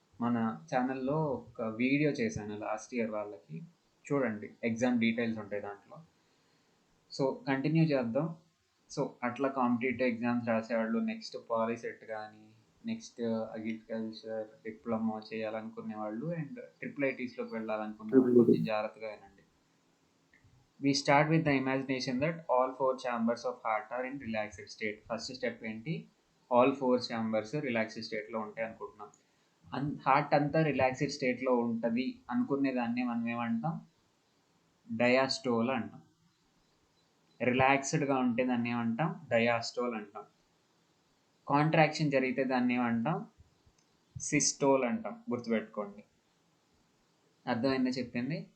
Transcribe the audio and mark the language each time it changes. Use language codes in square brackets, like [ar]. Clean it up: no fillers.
[te] మన ఛానల్లో ఒక వీడియో చేశాను లాస్ట్ ఇయర్ వాళ్ళకి, చూడండి, ఎగ్జామ్ డీటెయిల్స్ ఉంటాయి దాంట్లో. సో కంటిన్యూ చేద్దాం. సో అట్లా కాంపిటేటివ్ ఎగ్జామ్స్ రాసేవాళ్ళు, నెక్స్ట్ పాలిసెట్ కానీ, నెక్స్ట్ అగ్రికల్చర్ డిప్లొమా చేయాలనుకునే వాళ్ళు, అండ్ IIITsలోకి వెళ్ళాలనుకునే వాళ్ళు కొంచెం జాగ్రత్తగా వినండి. [en] We start with the imagination that all 4 chambers of heart are in relaxed state. First step [te] ఏంటి? [en] all 4 chambers relaxed state [te] లో ఉంటాయి అనుకుంటున్నాం. హార్ట్ అంతా రిలాక్స్డ్ స్టేట్ లో ఉంటుంది అనుకునే దాన్ని మనం ఏమంటాం? డయాస్టోల్ అంటాం. రిలాక్స్డ్గా ఉంటే దాన్ని ఏమంటాం? డయాస్టోల్ అంటాం. కాంట్రాక్షన్ జరిగితే దాన్ని ఏమంటాం? సిస్టోల్ అంటాం. గుర్తుపెట్టుకోండి. అర్థమైందా చెప్పింది?